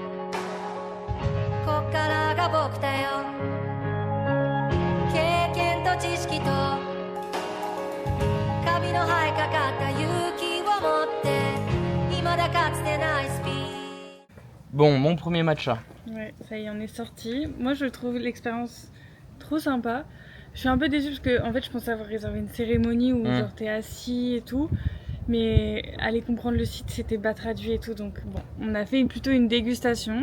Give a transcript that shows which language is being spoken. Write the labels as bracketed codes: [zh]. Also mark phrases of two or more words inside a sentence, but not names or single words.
[ja] こっからが僕だよ経験と知識とカビの生えかかった勇気を持って未だかつてないスピード [fr] Bon, mon premier matcha. Ouais, ça y est, on est sorti. Moi, je trouve l'expérience trop sympa. Je suis un peu déçue parce que, en fait, je pensais avoir réservé une cérémonie où genre t'es assis et tout. Mais aller comprendre le site, c'était pas traduit et tout. Donc, bon, on a fait plutôt une dégustation.